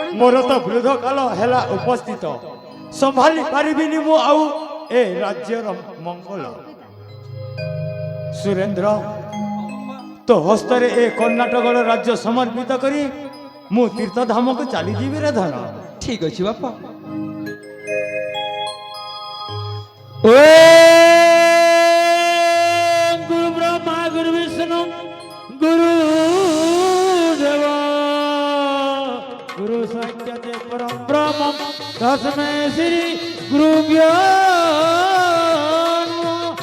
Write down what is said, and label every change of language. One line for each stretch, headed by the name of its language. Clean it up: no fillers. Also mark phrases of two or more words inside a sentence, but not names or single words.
Odia: ମୋର ତ ବୃଦ୍ଧ କାଳ ହେଲା ଉପସ୍ଥିତ ସମ୍ଭାଳି ପାରିବିନି ମୁଁ ଆଉ ଏ ରାଜ୍ୟର ମଙ୍ଗଳ ସୁରେନ୍ଦ୍ର ତୋ ହସ୍ତରେ ଏ କର୍ଣ୍ଣାଟକର ରାଜ୍ୟ ସମର୍ପିତ କରି ମୁଁ ତୀର୍ଥଧାମକୁ ଚାଲିଯିବି ରେ ଧନ ଠିକ ଅଛି ବାପା
Sanskrit: গুরু ব্রহ্মা গুরু বিষ্ণু গুরু দেব গুরু সাক্ষাৎ পরম ব্রহ্ম তস্মৈ শ্রী গুরুভ্যো নমঃ।